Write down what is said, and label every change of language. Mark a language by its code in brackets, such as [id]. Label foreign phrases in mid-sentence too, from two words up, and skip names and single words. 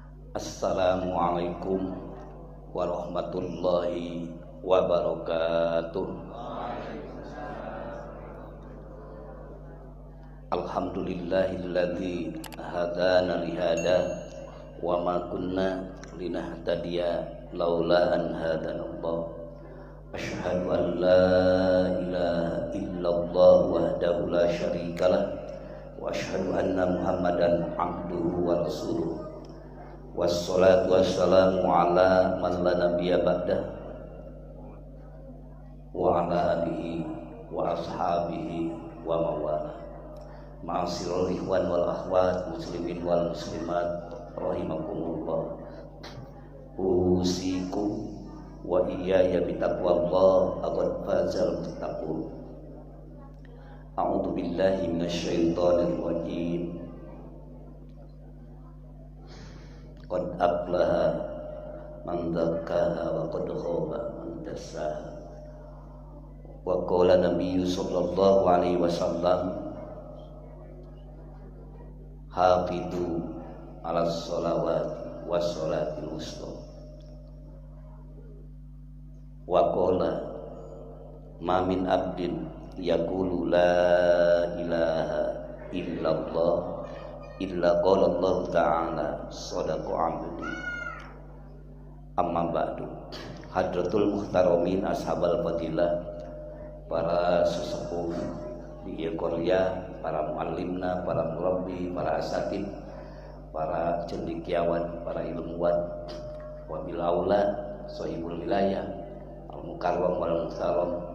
[ar] السلام عليكم ورحمة الله وبركاته. الحمد لله الذي هدانا لهذا وما كنا لنهتدي لولا أن هدانا الله. أشهد أن لا إله إلا الله وحده لا شريك له وأشهد أن محمدا عبده ورسوله. والصلاة والسلام على من لا نبي بعده وعلى آله وأصحابه ومن والاه. معاشر الإخوان والأخوات المسلمين والمسلمات رحمكم الله. أوصيكم وإياي بتقوى الله فقد فاز المتقون. أعوذ بالله من الشيطان الرجيم. قد أفلح من زكاها وقد خاب من دساها. وقال النبي صلى الله عليه وسلم, حافظوا على الصلوات والصلاة الوسطى. وقال ما من عبد يقول لا إله إلا الله إلا قال الله تعالى صدق عبدي. أما بعد. حضرات المحترمين أصحاب الفضيلة, [id] para sesepuh di Korea, para muallimna, para murabbi, para asatid, para cendekiawan, para ilmuwan, [ar] وبالأولى صاحب الولاية المكرم والمحترم,